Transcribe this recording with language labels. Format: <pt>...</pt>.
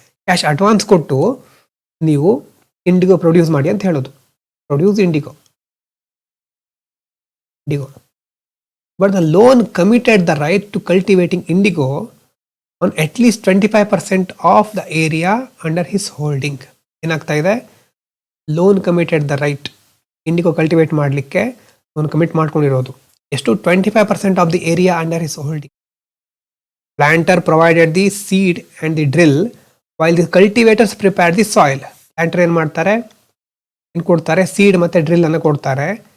<kn>Cash advance ಕೊಟ್ಟು ನೀವು IndiGo produce ಮಾಡಿ ಅಂತ ಹೇಳೋದು.</kn> <en>Produce indigo. But the loan committed the right to cultivating indigo on at least 25% of the area under his holding.</en> <kn>ಏನಾಗ್ತಾ ಇದೆ?</kn> <en>loan committed the right,</en> <kn>IndiGo cultivate ಮಾಡಲಿಕ್ಕೆ loan commit ಮಾಡ್ಕೊಂಡಿರೋದು. ಎಷ್ಟು?</kn> <en>25% of the area under his holding. Planter provided the seed and the drill while the cultivators prepare the soil.</en> <kn>Planter ಏನು ಮಾಡ್ತಾರೆ? ಏನು ಕೊಡ್ತಾರೆ? Seed ಮತ್ತು ಡ್ರಿಲ್ ಅನ್ನು ಕೊಡ್ತಾರೆ.</kn>